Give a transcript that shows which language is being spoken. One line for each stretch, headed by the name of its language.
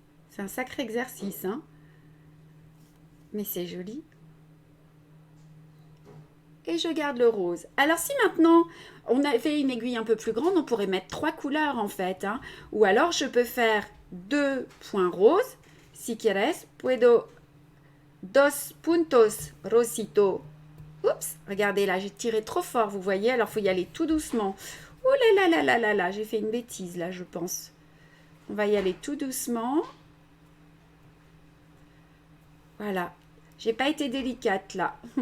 French: C'est un sacré exercice, hein? Mais c'est joli. Et je garde le rose. Alors si maintenant, on avait une aiguille un peu plus grande, on pourrait mettre 3 couleurs en fait, hein? Ou alors je peux faire 2 points roses.
Spanish: Si quieres, puedo 2 puntos rosito.
French: Oups, regardez là, j'ai tiré trop fort, vous voyez? Alors il faut y aller tout doucement. Oh là là là là là là, j'ai fait une bêtise là, je pense. On va y aller tout doucement. Voilà. J'ai pas été délicate là.